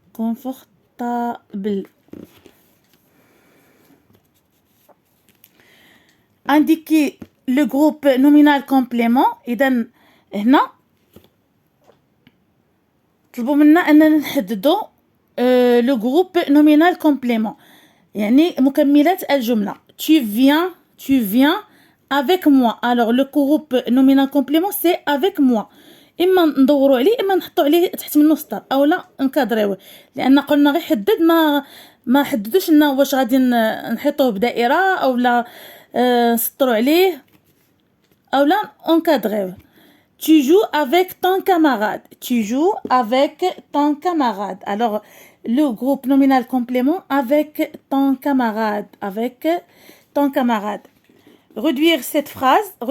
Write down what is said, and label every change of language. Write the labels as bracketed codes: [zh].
[fr] Confortable. Indiquer le groupe nominal complément. [ar] إذا هنا طلبوا منا أننا نحددوا le groupe nominal complément يعني مكملات الجملة. [fr] Tu viens avec moi. Alors le groupe nominal complément c'est avec moi. [ar] اما ندوروا عليه اما نحطوا عليه تحت منه سطر اولا نكادريوه لان قلنا غير حدد ما حددوش لنا واش غادي نحطوه بدائره اولا نسطروا عليه اولا انكادريوه. [fr] Tu joues avec ton camarade. Tu joues avec ton camarade. Alors le groupe nominal complément avec ton camarade. Avec ton camarade. Réduire cette phrase.